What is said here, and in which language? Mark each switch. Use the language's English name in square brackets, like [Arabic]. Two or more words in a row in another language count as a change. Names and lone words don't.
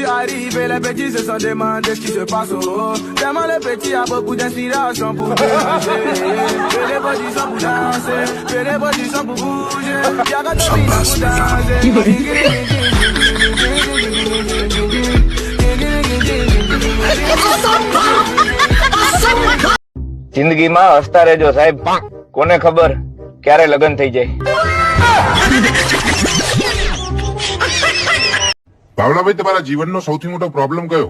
[French] arrive et les petits se sont demandés ce qui se passe. Tellement les petits a beaucoup d'inspiration pour déranger. Et les petits sont pour danser, et les petits sont pour bouger. Y'a qu'à dominer pour danser. [Gujarati] જિંદગીમાં હસતા રહેજો સાહેબ, કોને ખબર ક્યારે લગ્ન થઈ જાય. ભાવલાભાઈ, તમારા જીવનનો સૌથી મોટો પ્રોબ્લેમ કયો?